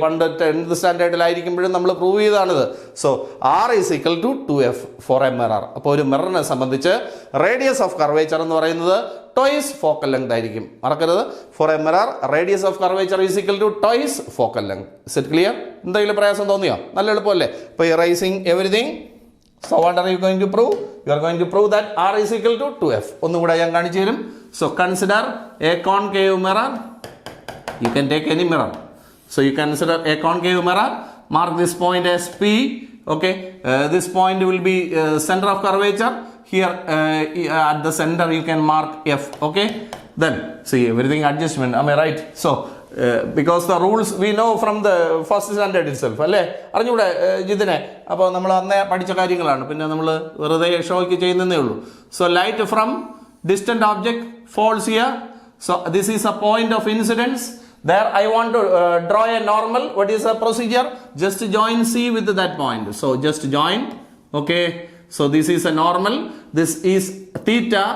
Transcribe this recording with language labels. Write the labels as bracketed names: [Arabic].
[Malayalam] പണ്ട് 10th സ്റ്റാൻഡേർഡിലായിരിക്കുമ്പോഴും നമ്മൾ prove ചെയ്താണിത്. [English] So R is equal to 2F for a mirror. [Malayalam] അപ്പോൾ ഒരു മിററിനെ സംബന്ധിച്ച് റേഡിയസ് ഓഫ് കർവേച്ചർ എന്ന് പറയുന്നത് ട്വൈസ് ഫോക്കൽ ലെങ്ത് ആയിരിക്കും. മറക്കരുത്, [English] For a mirror radius of curvature is equal to twice focal length. Is it clear? [Malayalam] എന്തെങ്കിലും പ്രയാസം തോന്നിയോ? നല്ല എളുപ്പമല്ലേ? ഇപ്പോൾ erasing everything. [English] So what are you going to prove? You are going to prove that R is equal to 2F. [Malayalam] ഒന്നും കൂടെ ഞാൻ കാണിച്ചു തരും. [English] So consider a concave mirror. You can take any mirror. So you consider a concave mirror. Mark this point as P. Okay, this point will be center of curvature. Here at the center you can mark F. Okay, then see everything adjustment. Am I right? So because the rules we know from the first standard itself. [Malayalam] അല്ലേ? അറിഞ്ഞൂടെ ജിതിനെ? അപ്പോൾ നമ്മൾ അന്നേ പഠിച്ച കാര്യങ്ങളാണ്, പിന്നെ നമ്മൾ വെറുതെ ഷോയ്ക്ക് ചെയ്യുന്നതേ ഉള്ളൂ. [English] So light from distant object falls here. So this is a point of incidence. There I want to draw a normal. What is the procedure? Just join C with that point. So just join. Okay, so this is a normal. This is theta.